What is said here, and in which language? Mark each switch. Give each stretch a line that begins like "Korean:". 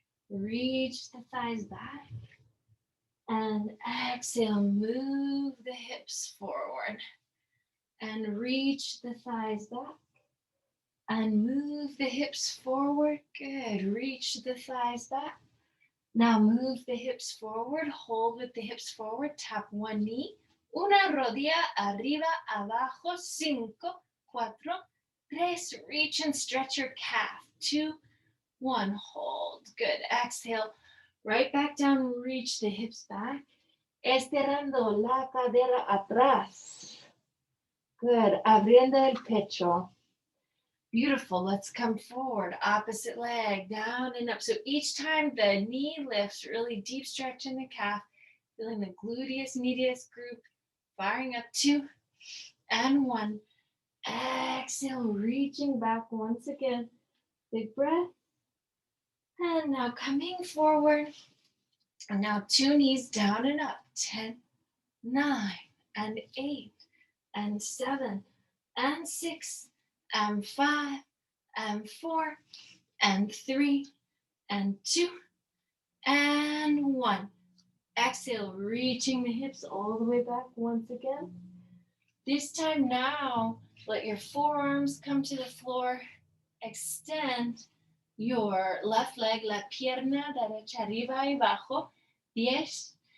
English: Reach the thighs back. And exhale, move the hips forward. And reach the thighs back. And move the hips forward. Good. Reach the thighs back. Now move the hips forward. Hold with the hips forward. Tap one knee.
Spanish: Una rodilla arriba, abajo.
English: 5, 4, 3. Reach and stretch your calf. 2, 1. Hold. Good. Exhale. Right back down, reach the hips back.
Spanish: Estirando la cadera atrás.
English: Good.
Spanish: Abriendo el pecho.
English: Beautiful. Let's come forward. Opposite leg, down and up. So each time the knee lifts, really deep stretch in the calf, feeling the gluteus medius group, firing up. 2 and 1. Exhale, reaching back once again. Big breath. And now coming forward. And now 2 knees down and up. 10, 9, and 8, and 7, and 6, and 5, and 4, and 3, and 2, and 1. Exhale, reaching the hips all the way back once again. This time now, let your forearms come to the floor. Extend your left leg,
Spanish: la pierna derecha arriba y abajo.
English: 10,